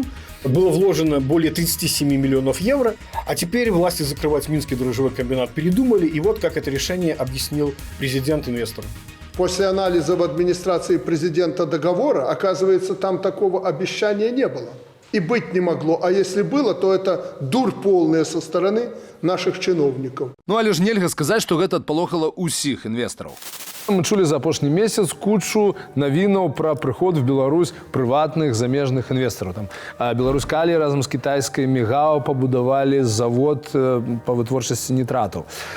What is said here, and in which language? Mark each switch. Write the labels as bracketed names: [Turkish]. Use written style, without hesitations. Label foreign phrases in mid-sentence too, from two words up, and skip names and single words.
[Russian] Было вложено более 37 миллионов евро, а теперь власти закрывать Минский дрожжевой комбинат передумали, и вот как это решение объяснил президент инвесторам. После анализа в администрации президента договора, оказывается, там такого обещания не было. И быть не могло. А если было, то это дурь полная со стороны наших чиновников. [Belarusian] Ну, але ж нельга сказаць, што гэта адпалохала ўсіх інвестараў. Мы чулі за апошні месяц кучу навінаў пра прыход в Беларусь прыватных замежных інвестараў. Там Беларусь-Калі разам з кітайскай Мегао пабудавалі завод па вытворчасці нітратаў.